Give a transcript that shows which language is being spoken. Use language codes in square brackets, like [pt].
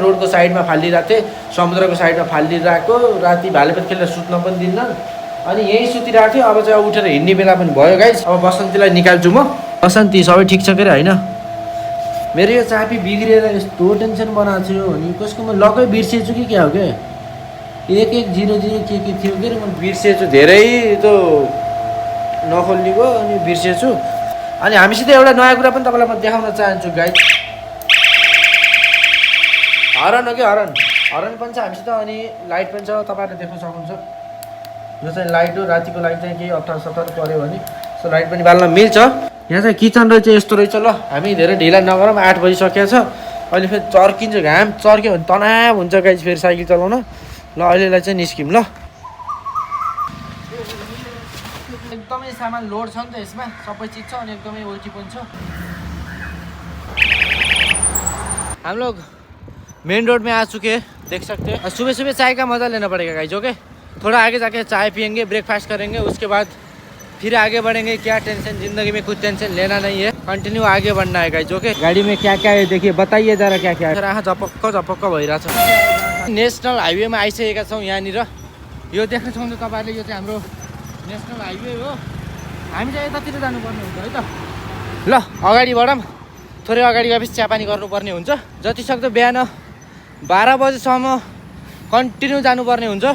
[ne] रोडको साइडमा फालिरहेको थिएँ, समुद्रको साइडमा फालिरहेको, राति भालेपात खेलेर सुत्न पनि दिन्न। अनि यहीँ सुतिरहेको थिएँ। अब चाहिँ उठेर हिँड्ने बेला पनि भयो गाइज। अब बसन्तीलाई निकाल्छु म। बसन्ती सबै ठिक छ के अरे होइन? मेरो यो चाबी बिग्रिएर यस्तो टेन्सन बनाएको थियो भने कसको म लकै बिर्सेछु कि क्या हो क्या? 1100 के थियो के अरे, म बिर्सेछु। धेरै त्यो नखोल्नेको अनि बिर्सेछु। अनि हामीसित एउटा नयाँ कुरा पनि तपाईँलाई म देखाउन चाहन्छु गाइज। हरन हो कि हरन, हरन पनि छ हामीसित अनि लाइट पनि छ, तपाईँहरूले देख्न सक्नुहुन्छ। यो चाहिँ लाइट हो, रातिको लाइट चाहिँ केही अप्ठ्यारो पऱ्यो भने सो लाइट पनि बाल्न मिल्छ। यहाँ चाहिँ किचन रहेछ, यस्तो रहेछ। ल हामी धेरै ढिला नगरौँ, 8 बजिसकेको छ। अहिले फेरि चर्किन्छ, घाम चर्क्यो भने तनाव हुन्छ गाइज फेरि साइकल चलाउन। ल अहिलेलाई चाहिँ निस्क्यौँ ल। एकदमै सामान लोड छ नि त यसमा, सबै चिज छ अनि एकदमै ओल्टी पनि छ। [hi] हम लोग मेन रोड में आ चुके हैं, देख सकते हैं। सुबह सुबह चाय का मज़ा लेना पड़ेगा गाइज। ओके, थोड़ा आगे जाके चाय पियेंगे, ब्रेकफास्ट करेंगे, उसके बाद फिर आगे बढ़ेंगे। क्या टेंशन, जिंदगी में कुछ टेंशन लेना नहीं है, कंटिन्यू आगे बढ़ना है गाइज। ओके, गाड़ी में क्या क्या है देखिए, बताइए जरा क्या क्या है। [ne] झपक्क भइरहेछ। नेसनल हाइवेमा आइसकेका छौँ। यहाँनिर यो देख्न सक्नुहुन्छ तपाईँहरूले, यो चाहिँ हाम्रो नेसनल हाइवे हो। हामी चाहिँ यतातिर जानुपर्ने हुन्छ है त। ल अगाडि बढौँ, थोरै अगाडि गएपछि चियापानी गर्नुपर्ने हुन्छ। जति सक्दो बिहान 12 बजीसम्म कन्टिन्यू जानुपर्ने हुन्छ।